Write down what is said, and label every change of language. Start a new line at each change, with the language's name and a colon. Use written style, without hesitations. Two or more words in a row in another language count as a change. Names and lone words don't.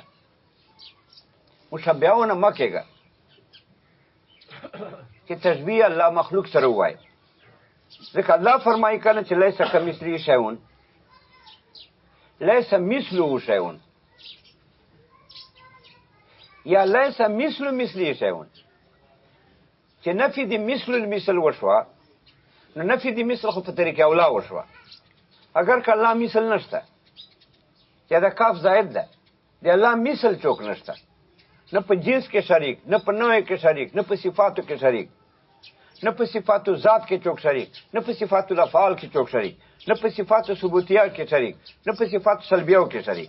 Pashto: مشبهونه مه کېږه چې تشبیه الله مخلوق سره ووایي، ځکه الله فرمایي کنه چې
Arabic: لیس کمثله شیء، لیس مثله شیء،
Pashto: یا
Arabic: لیس مثله شیء،
Pashto: چې نفي د مثل المثل وشوه، نو نفي د مثل خو په طریقه اولا وشوه. اگر که الله مثل نشته یا د کاف زائد ده، د الله مثل چوک نشته، نه په جنس کې شریک، نه په نوع کې شریک، نه په صفاتو کې شریک، نه په صفاتو ذات کې چوک شریک، نه په صفاتو الافعال کې چوک شریک، نه په صفاتو ثبوتیه کې شریک، نه په صفاتو سلبیه کې شریک.